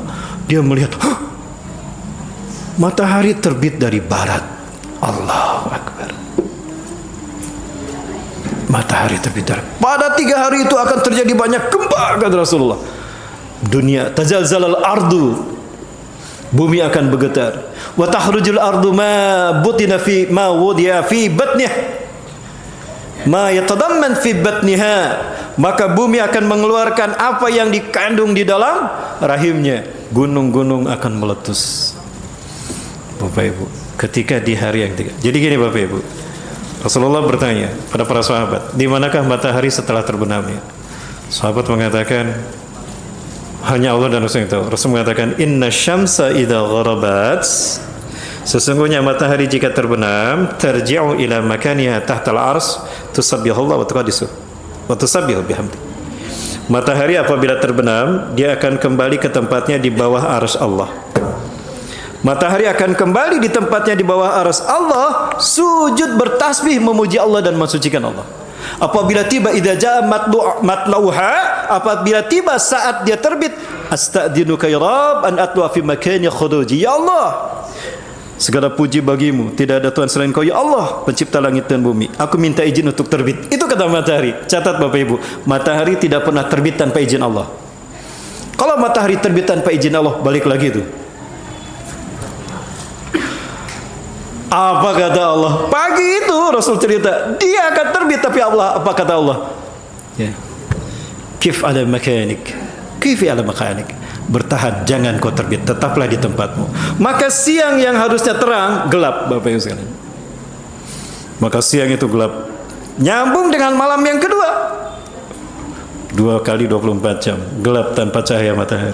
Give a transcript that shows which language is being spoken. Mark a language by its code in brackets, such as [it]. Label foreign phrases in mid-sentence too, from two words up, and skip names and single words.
[id] Dia melihat, matahari terbit dari barat. Allahu Akbar. Matahari terbit dari. Pada 3 hari itu akan terjadi banyak gempa, kata Rasulullah. Dunia [ar] تزلزل الأرض. [id] Bumi akan bergetar. [ar] وتخرج الأرض ما بطنها في ما ودي في بطنه. ما يتضمن في بطنها. [id] Maka bumi akan mengeluarkan apa yang dikandung di dalam rahimnya. Gunung-gunung akan meletus. Bapak Ibu, ketika di hari yang ketiga. Jadi gini Bapak Ibu, Rasulullah bertanya pada para sahabat, di manakah matahari setelah terbenamnya? Sahabat mengatakan, hanya Allah dan Rasul yang tahu. Rasul mengatakan, [ar] إن الشمس إذا غربت, [id] sesungguhnya matahari jika terbenam, [ar] ترجع إلى مكانها تحت العرش، تسبح الله وتقدس وتسبح بحمد. [id] Matahari apabila terbenam, dia akan kembali ke tempatnya di bawah arsy Allah. Matahari akan kembali di tempatnya di bawah arsy Allah, sujud bertasbih memuji Allah dan mensucikan Allah. Apabila tiba [ar] إذا جاء مطلعها, [id] apabila tiba saat dia terbit, [ar] أستأذنك يا رب أن أطلع في مكان خروجي. [id] Ya Allah, segala puji bagimu, tidak ada Tuhan selain Kau ya Allah, pencipta langit dan bumi. Aku minta izin untuk terbit. Itu kata matahari. Catat Bapak Ibu, matahari tidak pernah terbit tanpa izin Allah. Kalau matahari terbit tanpa izin Allah, balik lagi itu. Apa kata Allah? Pagi itu Rasul cerita, dia akan terbit, tapi Allah, apa kata Allah? Ya. [ar] قف على مكانك، قفي على مكانك. [id] Bertahan, jangan kau terbit, tetaplah di tempatmu. Maka siang yang harusnya terang, gelap Bapak Ibu sekalian. Maka siang itu gelap. Nyambung dengan malam yang kedua. 2 kali 24 jam, gelap tanpa cahaya matahari.